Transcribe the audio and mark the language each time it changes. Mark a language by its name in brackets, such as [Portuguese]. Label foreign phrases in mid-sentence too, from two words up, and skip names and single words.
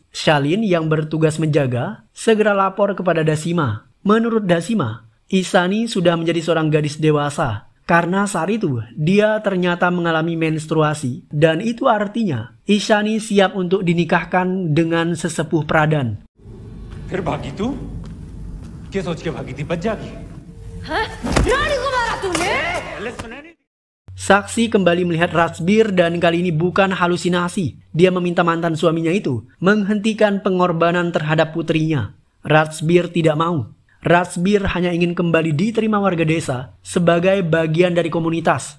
[Indonesian] Shalin yang bertugas menjaga segera lapor kepada Dasima. Menurut Dasima, Ishani sudah menjadi seorang gadis dewasa karena saat itu dia ternyata mengalami menstruasi dan itu artinya Ishani siap untuk dinikahkan dengan sesepuh Pradan. [Hindi] फिर भागी तू? क्या सोच के भागी थी? बच जागी? हाँ? रानी को मारा तूने? [Indonesian] Saksi kembali melihat Ratsbir dan kali ini bukan halusinasi. Dia meminta mantan suaminya itu menghentikan pengorbanan terhadap putrinya. Ratsbir tidak mau. Ratsbir hanya ingin kembali diterima warga desa sebagai bagian dari komunitas.